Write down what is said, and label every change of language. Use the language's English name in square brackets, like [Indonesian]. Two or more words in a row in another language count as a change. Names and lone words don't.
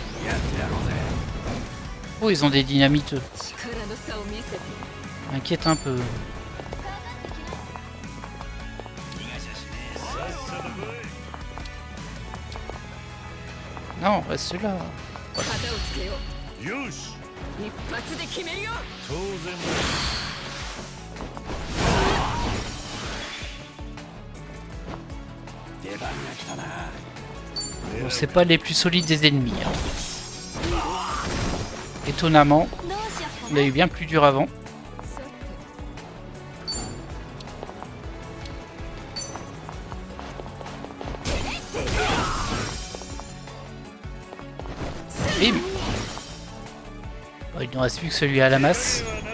[French] Oh, ils ont des dynamites. M'inquiète un peu. Non, reste là. Voilà. [Japanese] よし一発で決めるよ。当然 [French] Bon, c'est pas les plus solides des ennemis. Hein. Étonnamment, [Japanese] どうしよっか [French] on a eu bien plus dur avant. Bim. Oh, il ne reste plus que celui à la masse.